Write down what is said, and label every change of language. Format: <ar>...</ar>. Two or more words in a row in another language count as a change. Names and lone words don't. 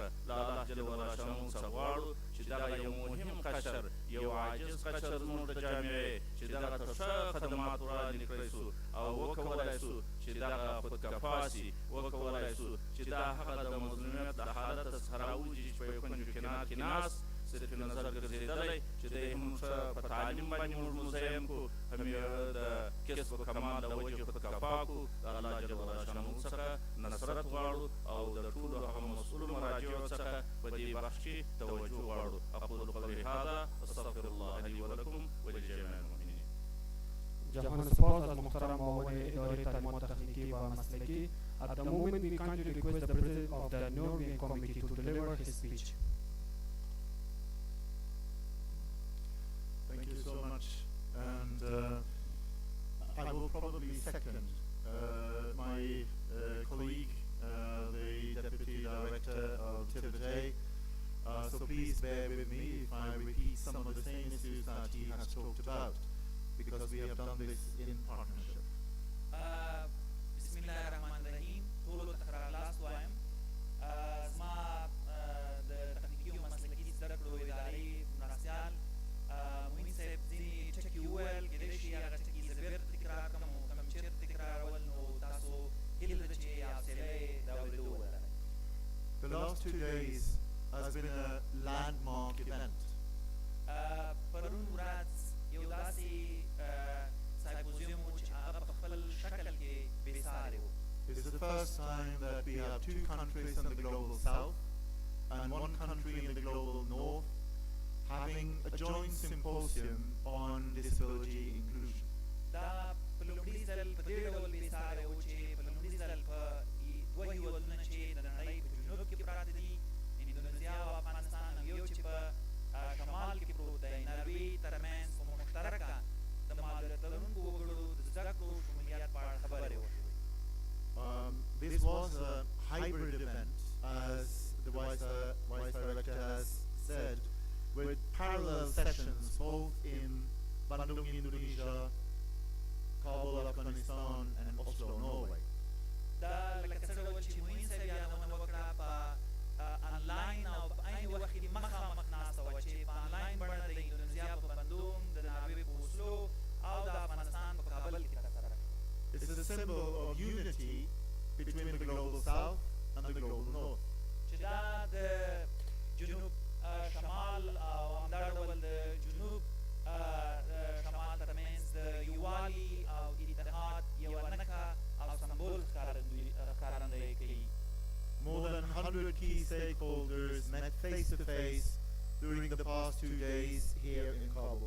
<ps>له</ps> <ar>الله جل وعلا</ar> <ps>څخه موږ څه غواړو چې دغه یو مهم قشر، یو عاجز قشر زموږ د جامعې چې دغه ته ښه خدمات وړاندې کړی سو او وکولی سو چې دغه خودکفا سي، وکولی سو چې دا هغه د مظلومیت د حالت څخه راووځي چې په یو کنج کنار کې ناست صرف نظر ګرځېدلی چې دی هم ښه په تعلیم باندې موږ مزین کړو، هم یې د کسب و کمال له وجې خودکفا کړو. د</ps> <ar>الله جل وعلا</ar> <ps>شانو څخه نصرت غواړو او د ټولو هغه مسؤلو مراجعو څخه په دې بخش کې توجه غواړو.</ps> <ar>اقول قولي هذا استغفر الله لي ولكم ولجميع المؤمنين.</ar> <fa>جهان سپاس از محترم معاون اداره تعلیمات تخنیکی و مسلکی.</fa> <en>At the moment we kindly request the president of the Norwegian committee to deliver his speech. Thank you so much, and I will probably second my colleague, the Deputy Director of ادارې. So please bear with me if I repeat some of the same issues that he has talked about, because we have done this in partnership.</en> <ar>بسم الله الرحمن الرحيم.</ar> <ps>ټولو ته ښه راغلاست وایم. زما د تخنیکي او مسلکي زده کړو ادارې مرستیال معین صاحب ځینې ټکي وویل، کېدای شي هغه ټکي زه بېرته تکرار کړم، او کوم چېرته تکرارول نو تاسو هیله ده چې حوصله یې د اورېدو ولرئ.</ps> <en>The last 2 days has been a landmark event.</en> <ps>پرون ورځ یو داسې سمپوزیم و چې هغه په خپل شکل کې بېسارې و.</ps> <en>It is the first time that we have 2 countries in the global south and 1 country in the global north having a joint symposium on disability inclusion.</en> <ps>دا په لومړي ځل په دې ډول بېساری و چې په لومړي ځل په دوه هېوادونه چې د نړۍ په جنوب کې پراته دي اندونیزیا او افغانستان او یو چې په شمال کې پروت دی نروې ترمنځ په مشترکه د مهاجرت لرونکو وګړو د زده کړو شمولیت په اړه خبرې وشوې.</ps> <en>This was a hybrid event, as the Vice Director has said, with parallel sessions both in Bandung, Indonesia, Kabul, Afghanistan, and Oslo, Norway.</en> <ps>دا لکه څه ډول چې معین صاحب یادونه وکړه په انلاین او په عین وخت کې مخامخ ناسته وه چې په انلاین بڼه د اندونیزیا په بندوم د ناروې په اوسلو او د افغانستان په کابل کې ترسره شوه.</ps> <en>It's a symbol of unity between the global south and the global north.</en> <ps>چې دا د جنوب شمال او همدا ډول د جنوب شمال ترمنځ د یووالي او اتحاد یوه نښه او سمبول ښکارندویي کوي.</ps> <en>More than 100 key stakeholders met face to face during the past 2 days here in Kabul.</en>